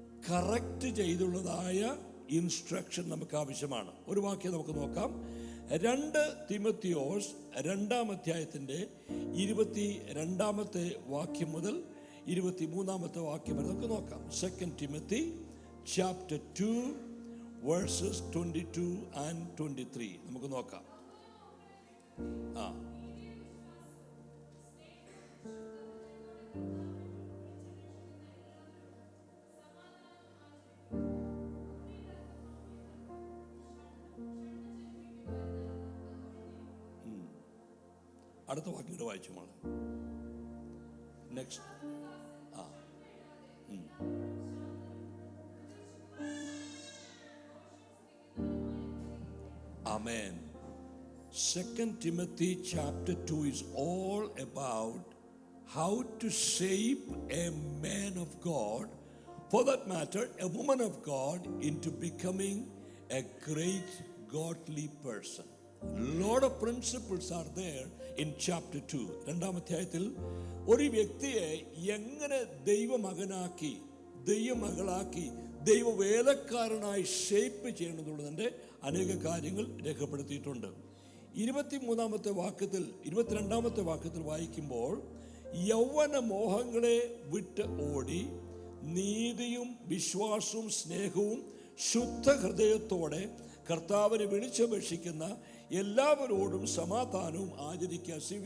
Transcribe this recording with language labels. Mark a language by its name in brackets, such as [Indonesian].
[Malayalam] Correct ചെയ്തുള്ളതായ instruction നമുക്ക് ആവശ്യമാണ്. ഒരു വാക്യം നമുക്ക് നോക്കാം. 2 തിമോത്തിയോസ് 2-ാം അധ്യായത്തിൻ്റെ 22-ാമത്തെ വാക്യം മുതൽ 23-ാമത്തെ വാക്യം വരെ നമുക്ക് നോക്കാം. [English] 2 Timothy chapter 2 verses 22 and 23 [Malayalam] നമുക്ക് നോക്കാം. അടുത്ത വാക്യം കൂടെ വായിച്ചു മോളെ. Next. [English] Amen. 2 Timothy chapter 2 is all about how to shape a man of God, for that matter a woman of God, into becoming a great godly person. Lot of principles are there in chapter 2. [Malayalam] 2-ാം അധ്യായത്തിൽ ഒരു വ്യക്തിയെ എങ്ങനെ ദൈവമകനാക്കി, ദൈവമകളാക്കി, ദൈവവേലക്കാരനായി shape ചെയ്യണമെന്നുള്ളതിൻ്റെ അനേക കാര്യങ്ങൾ രേഖപ്പെടുത്തിയിട്ടുണ്ട്. 23-ാമത്തെ വാക്യത്തിൽ 22-ാമത്തെ വാക്യത്തിൽ വായിക്കുമ്പോൾ, യൗവന മോഹങ്ങളെ വിട്ട് ഓടി നീതിയും വിശ്വാസവും സ്നേഹവും ശുദ്ധ ഹൃദയത്തോടെ കർത്താവിനെ വിളിച്ചപേക്ഷിക്കുന്ന എല്ലാവരോടും സമാധാനവും ആചരിക്കുക.